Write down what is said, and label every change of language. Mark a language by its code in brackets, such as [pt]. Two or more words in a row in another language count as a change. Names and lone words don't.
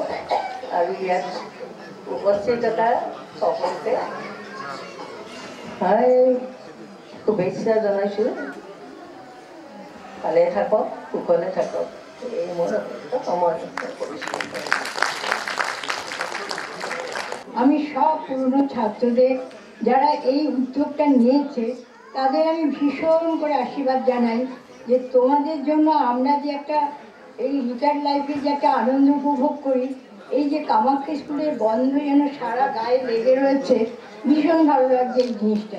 [as] আৰু ইয়াত উপস্থিত থকা সকলোকে শুভেচ্ছা জনাইছোঁ। ভালে থাকক, কুশলে থাকক, এই মোৰ সময় কৰিছোঁ। [bn] আমি সব পুরনো ছাত্রদের যারা এই উদ্যোগটা নিয়েছে তাদের আমি ভীষণ করে আশীর্বাদ জানাই যে তোমাদের জন্য আমরা যে একটা এই [en] retired life [bn] যে একটা আনন্দ উপভোগ করি, এই যে কামাখ্যা স্কুলের গন্ধ যেন সারা গায়ে লেগে রয়েছে, ভীষণ ভালো লাগছে এই জিনিসটা।